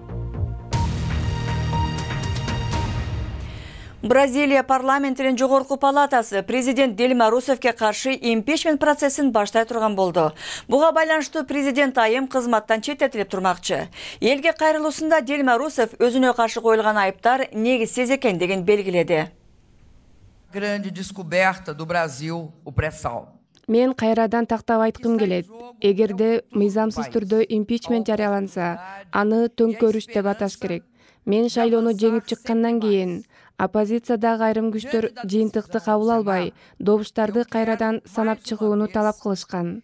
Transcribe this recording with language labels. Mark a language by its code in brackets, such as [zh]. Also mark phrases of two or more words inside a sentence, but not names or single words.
[ky] Бразилия парламентинин жогорку палатасы президент Дильма Русефке каршы импичмент процессин баштай турган болду. Буга байланыштуу президент айым кызматтан четтетилип турмакчы. Элге кайрылуусунда Дильма Русеф өзүнө каршы коюлган айыптар негизсиз экендигин белгиледи. [pt] Grande descoberta do Brasil, o pré-sal. [ky] Мен кайрадан тактап айткым келет. Эгерде мыйзамсыз түрдө импичмент жарыяланса, аны төңкөрүш деп аташ керек. Мен шайлоону жеңип чыккандан кийин оппозициядагы айрым күчтөр жыйынтыкты кабыл албай, добуштарды кайрадан санап чыгууну талап кылышкан.